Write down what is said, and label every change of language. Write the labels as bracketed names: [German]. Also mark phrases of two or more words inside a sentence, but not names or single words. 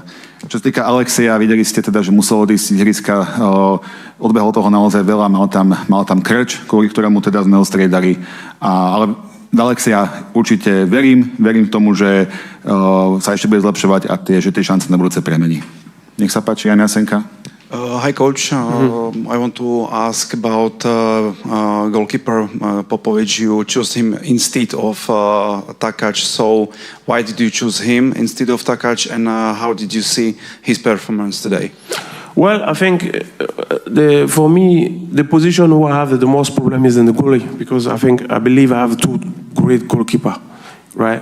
[Slovak] Čo sa týka Alexeja, videli ste teda, že musel odísť z ihriska, odbehol toho naozaj veľa, mal tam krč, kvôli ktorému teda sme ho striedali. Ale Alexeja určite verím tomu, že sa ešte bude zlepšovať a že tie šance na budúce premení. Nech sa páči, Jana Senka. [English] Hi, coach. I want to ask about goalkeeper Popovic. You chose him instead of Takac. So why did you choose him instead of Takac, and how did you see his performance today? Well, I think for me, the position who I have the most problem is in the goalie, because I believe I have 2 great goalkeepers, right?